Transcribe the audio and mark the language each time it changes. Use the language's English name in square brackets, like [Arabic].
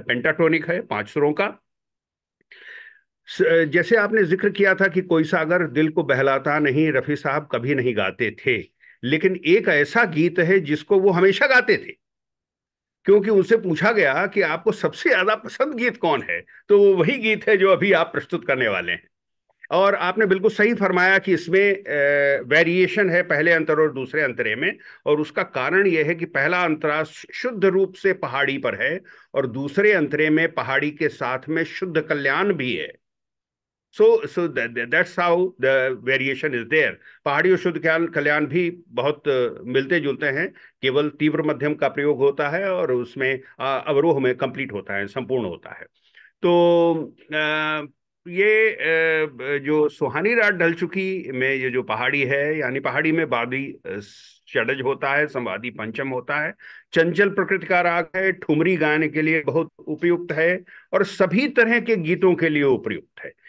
[Hindi] Pentatonic है, 5 सुरों का। जैसे आपने जिक्र किया था कि कोई सा अगर दिल को बहलाता नहीं, रफी साहब कभी नहीं गाते थे, लेकिन एक ऐसा गीत है जिसको वो हमेशा गाते थे, क्योंकि उनसे पूछा गया कि आपको सबसे ज्यादा पसंद गीत कौन है, तो वो वही गीत है जो अभी आप प्रस्तुत करने वाले हैं। और आपने बिल्कुल सही फरमाया कि इसमें वेरिएशन है पहले अंतर और दूसरे अंतरे में। और उसका कारण यह है कि पहला अंतरा शुद्ध रूप से पहाड़ी पर है, और दूसरे अंतरे में पहाड़ी के साथ में शुद्ध कल्याण भी है। [English] So that's how the variation is there. [Hindi] पहाड़ी और शुद्ध कल्याण भी बहुत मिलते जुलते हैं, केवल तीव्र मध्यम का प्रयोग होता है, और उसमें अवरोह में कंप्लीट होता है, संपूर्ण होता है। तो ये जो सुहानी रात ढल चुकी में ये जो पहाड़ी है, यानी पहाड़ी में बादी षडज होता है, संवादी पंचम होता है, चंचल प्रकृति का राग है, ठुमरी गाने के लिए बहुत उपयुक्त है, और सभी तरह के गीतों के लिए उपयुक्त है।